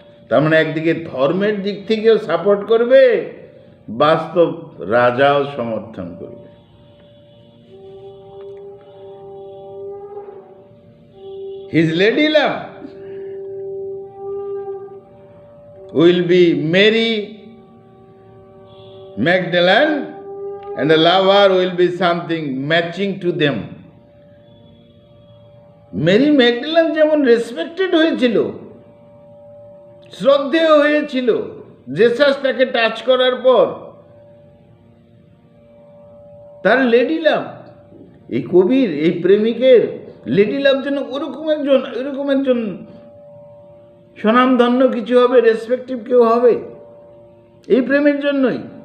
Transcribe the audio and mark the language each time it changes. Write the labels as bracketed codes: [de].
[bn] তার মানে একদিকে ধর্মের দিক থেকেও সাপোর্ট করবে, বাস্তব রাজাও সমর্থন করবে। [en] His lady love will be Mary Magdalene and the lover will be something matching to them. [bn] Mary Magdalene যেমন রেসপেক্টেড হয়েছিল, শ্রদ্ধেয় হয়েছিল জেসাস তাকে টাচ করার পর। তার লেডি লাভ, এই কবির, এই প্রেমিকের লেডি লাভ যেন এরকম একজন স্বনামধন্য কিছু হবে, রেসপেক্টিভ কেউ হবে এই প্রেমের জন্যই।